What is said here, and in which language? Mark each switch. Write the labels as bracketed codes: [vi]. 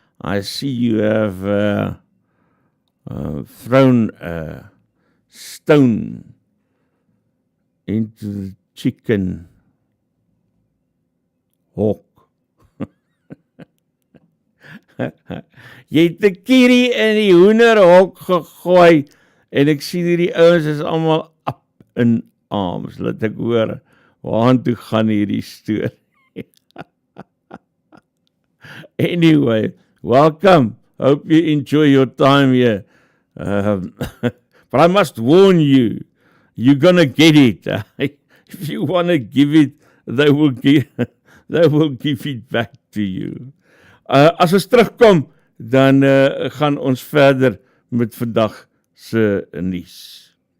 [en] I see you have thrown a stone into the chicken hawk. [af] Jy het 'n kierie in die hoenderhok gegooi en ek sien hierdie ouens is almal [en] up in arms. [af] Laat ek hoor waartoe gaan hierdie storie. [en] Anyway, welcome. Hope you enjoy your time here. But I must warn you, you're gonna get it. If you want to give it, they will give it back to you. [af] As ons terugkom, dan gaan ons verder met vandag se nuus.